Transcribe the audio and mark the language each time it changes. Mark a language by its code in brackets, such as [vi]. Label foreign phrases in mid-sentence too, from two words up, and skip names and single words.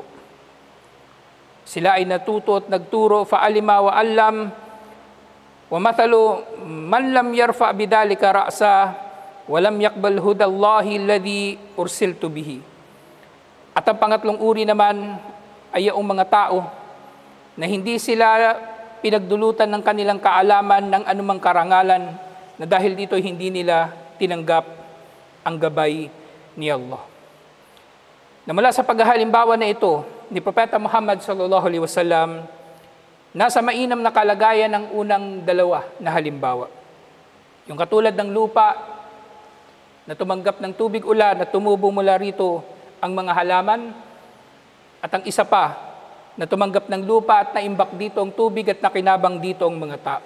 [tl] Sila ay natuto at nagturo, [ar] فعلم وعلم، ومثل من لم يرفع بذلك رأسا ولم يقبل هدى الله الذي أرسلت به. [tl] At ang pangatlong uri naman ay yung mga tao na hindi sila pinagdulutan ng kanilang kaalaman ng anumang karangalan, na dahil dito hindi nila tinanggap ang gabay ni Allah. Na mula sa paghahalimbawa na ito ni Propeta Muhammad [ar] صلى الله عليه وسلم, [tl] nasa mainam na kalagayan ng unang dalawa na halimbawa. Yung katulad ng lupa na tumanggap ng tubig ulan at tumubo mula rito ang mga halaman, at ang isa pa na tumanggap ng lupa at naimbak dito ang tubig at nakinabang dito ang mga tao.